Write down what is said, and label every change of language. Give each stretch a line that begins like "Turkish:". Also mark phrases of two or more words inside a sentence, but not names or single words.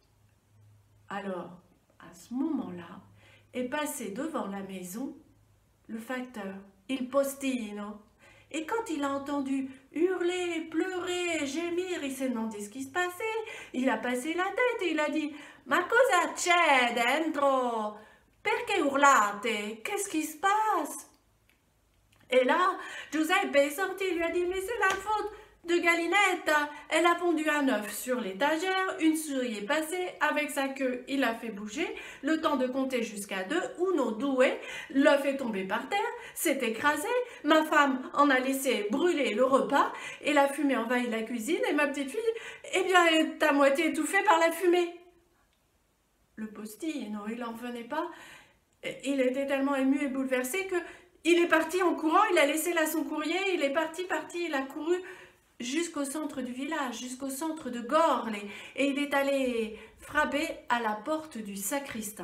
French: Alors, à ce moment-là, est passé devant la maison le facteur,
Italian: il postino.
French: Et quand il a entendu hurler, pleurer, gémir, il s'est demandé ce qui se passait. Il a passé la tête et il a dit «
Italian: Ma cosa c'è dentro? Perché urlate?
French: Qu'est-ce qui se passe ?» Et là, Giuseppe est sorti, il lui a dit « Mais c'est la faute de Galinetta. Elle a pondu un œuf sur l'étagère, une souris est passée, avec sa queue, il a fait bouger, le temps de compter jusqu'à 2,
Italian: uno, due,
French: l'œuf est tombé par terre, s'est écrasé, ma femme en a laissé brûler le repas, et la fumée envahit la cuisine, et ma petite fille, eh bien, est à moitié étouffée par la fumée. » Le postillon, il n'en venait pas, il était tellement ému et bouleversé que il est parti en courant, il a laissé là son courrier, il est parti, il a couru jusqu'au centre du village, jusqu'au centre de Gorle, et il est allé frapper à la porte du sacristain.